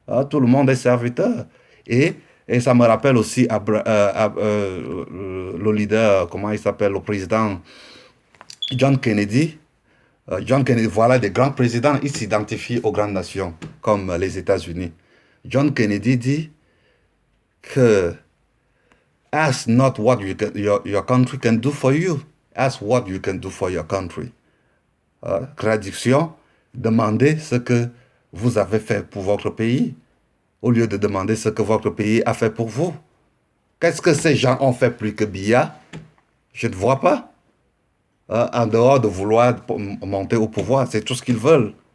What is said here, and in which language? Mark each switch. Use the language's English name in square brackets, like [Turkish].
[French] Tout le monde est serviteur. Et ça me rappelle aussi le leader, comment il s'appelle, le président John Kennedy. John Kennedy, voilà des grands présidents, ils s'identifient aux grandes nations, comme les États-Unis. John Kennedy dit que [English] ask not what your country can do for you, ask what you can do for your country. [French] Traduction, demandez ce que vous avez fait pour votre pays, au lieu de demander ce que votre pays a fait pour vous. Qu'est-ce que ces gens ont fait plus que Biya? Je ne vois pas. En dehors de vouloir monter au pouvoir, c'est tout ce qu'ils veulent.